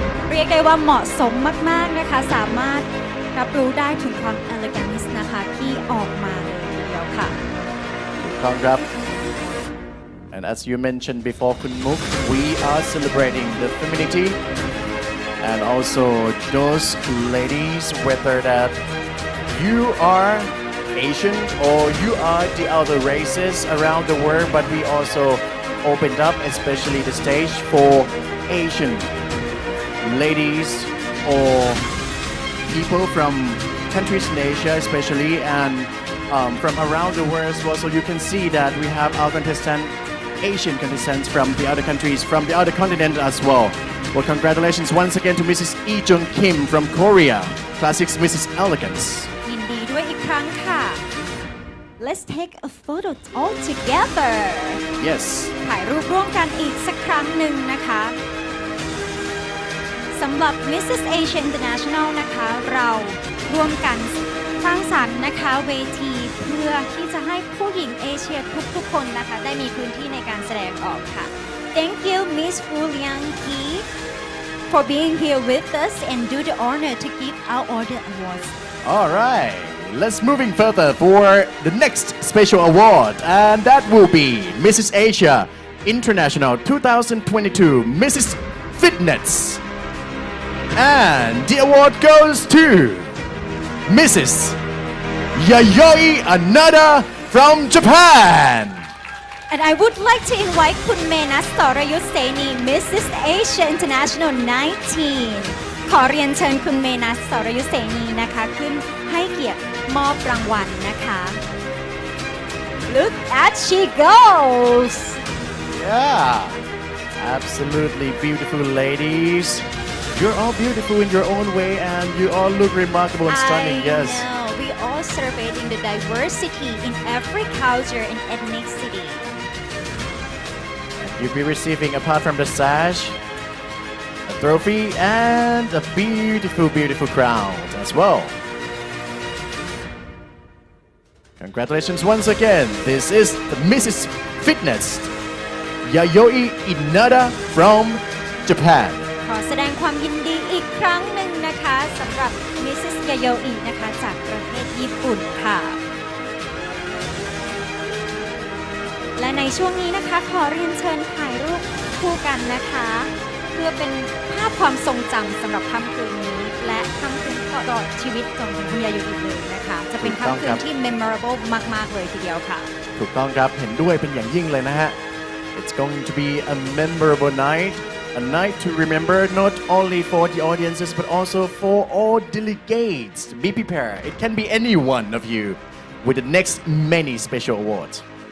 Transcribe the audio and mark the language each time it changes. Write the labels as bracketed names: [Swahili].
[Thai] เรียกได้ว่าเหมาะสมมากๆนะคะสามารถรับรู้ได้ถึงความ elegance นะคะที่ออกมาเลยทีเดียวค่ะ [English] Congrats. And as you mentioned before, Kun Muk, we are celebrating the femininity and also those ladies, whether that you are Asian or you are the other races around the world, but we also opened up especially the stage for Asian ladies or people from countries in Asia especially and from around the world as well. So you can see that we have our Asian contestants from the other countries, from the other continent as well. Well, congratulations once again to Mrs. Lee Jung Kim from Korea, Classics Mrs. Elegance. [Thai] ยินดีด้วยอีกครั้งค่ะ [English] Let's take a photo all together. Yes. [Thai] ถ่ายรูปร่วมกันอีกสักครั้งหนึ่งนะคะสำหรับ Mrs. Asia International นะคะเราร่วมกันสร้างสรรค์นะคะเวทีเพื่อที่จะให้ผู้หญิงเอเชียทุกๆคนนะคะได้มีพื้นที่ในการแสดงออกค่ะ [English] Thank you Miss Wu Lianqi for being here with us and do the honor to give out all the awards. All right. Let's moving further for the next special award, and that will be Mrs. Asia International 2022 Mrs. Fitness. And the award goes to Mrs. Yayoi Anada from Japan. And I would like to invite คุณเมนัส สรยุทธเสนี Mrs. [Thai] Asia International 19 ขอเรียนเชิญคุณเมนัส สรยุทธเสนีนะคะขึ้นให้เกียรติมอบรางวัลนะคะ [English] Look at she goes Yeah, absolutely beautiful ladies. You're all beautiful in your own way and you all look remarkable and stunning. I Yes. know. We all celebrating the diversity in every culture and ethnicity. You'll be receiving, apart from the sash, a trophy and a beautiful, beautiful crown as well. Congratulations once again. This is the Mrs. Fitness, Yayoi Inada from Japan. [Thai] ขอแสดงความยินดีอีกครั้งหนึ่งนะคะสำหรับ Mrs. Yayoi นะคะจากประเทศญี่ปุ่นค่ะ และในช่วงนี้นะคะขอเรียนเชิญถ่ายรูปคู่กันนะคะ เพื่อเป็นภาพความทรงจำสำหรับค่ำคืนนี้ และค่ำคืนตลอดชีวิตของคุณยาโยอิเลยนะคะ จะเป็นค่ำคืนที่ memorable มากๆเลยทีเดียวค่ะ ถูกต้องครับเห็นด้วยเป็นอย่างยิ่งเลยนะฮะ [English] It's going to be a memorable night, a night to remember not only for the audiences but also for all delegates. Be prepared. It can be any one of you with the next many special awards.